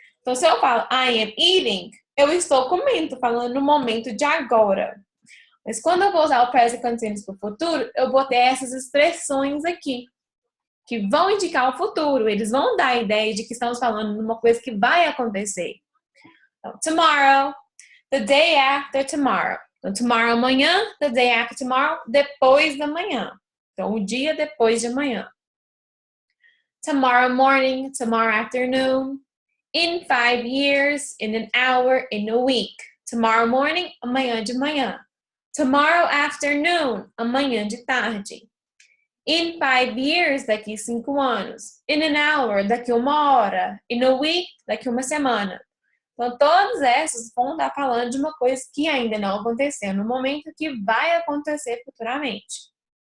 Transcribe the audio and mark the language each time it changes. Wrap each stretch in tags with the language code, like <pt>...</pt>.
<pt>Então, se eu falo</pt> <en>I am eating,</en> <pt>eu estou comendo, tô falando no momento de agora. Mas quando eu vou usar o present continuous para o futuro, eu vou ter essas expressões aqui, que vão indicar o futuro. Eles vão dar a ideia de que estamos falando de uma coisa que vai acontecer.</pt> <en>Então, tomorrow, the day after tomorrow.</en> <pt>Então, tomorrow, amanhã,</pt> <en>the day after tomorrow,</en> <pt>depois da manhã. Então, o dia depois de amanhã.</pt> <en>Tomorrow morning, tomorrow afternoon, in 5 years, in an hour, in a week. Tomorrow morning,</en> <pt>amanhã de manhã.</pt> <en>Tomorrow afternoon,</en> <pt>amanhã de tarde.</pt> <en>In 5 years,</en> <pt>daqui 5 anos.</pt> <en>In an hour,</en> <pt>daqui 1 hora.</pt> <en>In a week,</en> <pt>daqui 1 semana. Então, todas essas vão estar falando de uma coisa que ainda não aconteceu, no momento que vai acontecer futuramente.</pt>